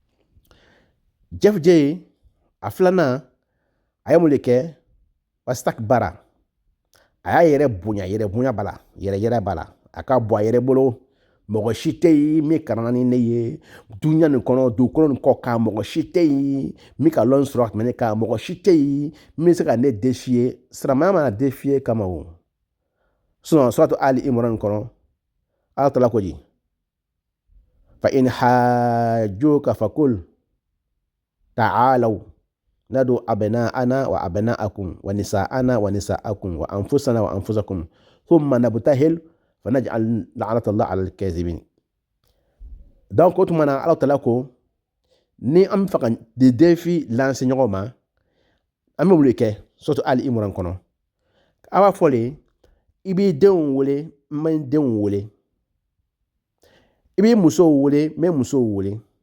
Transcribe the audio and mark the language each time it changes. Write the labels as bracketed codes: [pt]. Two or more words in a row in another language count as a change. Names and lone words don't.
[bm] Jeff J a filanan a ye mun de kɛ wastakbara a y'a yɛrɛ bonya b'a la yɛrɛ b'a la a ka bɔ a yɛrɛ bolo mɔgɔ si tɛ yen min kalanna ni ne ye dunuya nin kɔnɔ dugukolo nin kɔ kan mɔgɔ si tɛ yen min ka lɔn sɔrɔ ka tɛmɛ ne kan mɔgɔ si tɛ yen min bɛ se ka ne défier silamɛya mana défier kama o sinon suratu Ali Imran kɔnɔ ala tala ko di [ar] فإن حاجك فقل تعالوا ندع أبناءنا وأبناءكم ونساءنا ونساءكم وأنفسنا وأنفسكم ثم نبتهل فنجعل لعنة الله على الكاذبين [bm] donc o tuma na ala tala ko ni an bɛ fɛ ka de [fr] défi lancer [bm] ɲɔgɔn ma an bɛ mun de kɛ surtout Ali Imran kɔnɔ a b'a fɔ le i b'i denw wele n bɛ n denw wele i b'i musow wele n bɛ musow wele